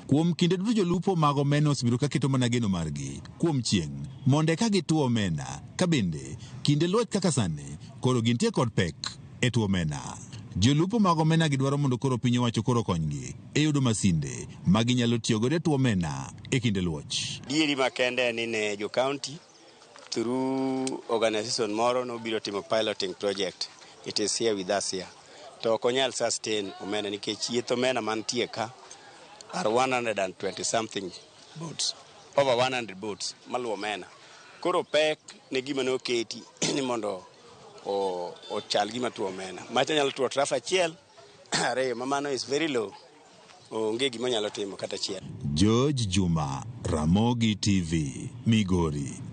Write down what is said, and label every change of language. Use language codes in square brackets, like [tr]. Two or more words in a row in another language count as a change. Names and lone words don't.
[luo] Kuom kinde duto jolupo mag omena osebedo ka keto mana geno margi kuom chieng' monde ka gituo omena, ka bende kinde luoch kaka sani koro gintie kod pek e tuo omena. Jolupo mag omena gidwaro mondo koro piny owacho koro konygi e yudo masinde ma ginyalo tiyo godo e tuo omena e kinde luoch. Dieri makende ni ne jo [en] county through organization [luo] moro no biro timo [en] piloting project. It is here with us here. [luo] To okonyal [en] sustain [luo] omena nikech yieth omena mantie ka [en] are 120 something boats, over 100 boats [luo] maluwo omena. Koro pek ne gima ne oketi ni mondo ochal gima tuo omena. Macha nyalo tuo traf achiel, [en] are mamano is very low. [luo] Onge gima nyalo timo kata achiel. George Juma, Ramogi TV, Migori.